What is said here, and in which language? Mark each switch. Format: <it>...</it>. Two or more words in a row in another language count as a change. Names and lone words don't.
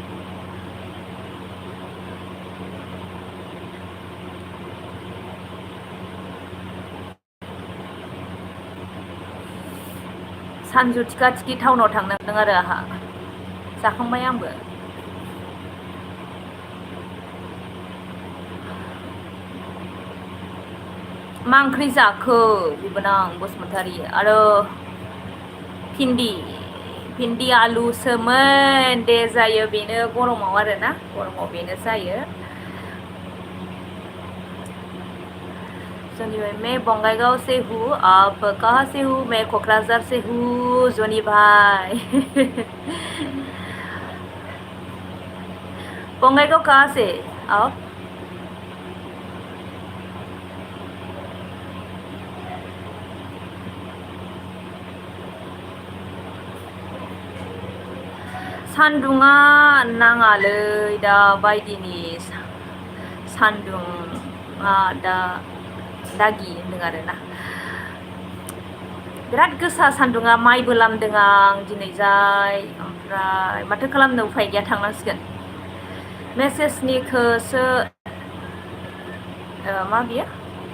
<brx>सानजु थिखा थिखि टाउनाव थांनांदों आरो आंहा जाखांबाय आंबो मा ओंख्रि जाखो बिबोनां बसुमतारी आरो भिन्दि आलुसोमोन दे जायो बेनो गरमाव आरोना गरमाव बेनो जायो</brx> <hi>जोनी भाई मैं बंगाईगांव से हूँ आप कहाँ से हूँ मैं कोकराझार से हूँ जोनी भाई बंगाईगांव कहाँ से आप</hi> <brx>सान्दुङा नाङालै दा बायदिनि सान्दुङा दा दागि होनदों आरोना बिराद गोसा सान्दुङा माइबो लामदों आं दिनैजाय ओमफ्राय माथो खालामनो उफाय गैया थांनांसिगोन मेसेजनिखौसो मा बियो</brx>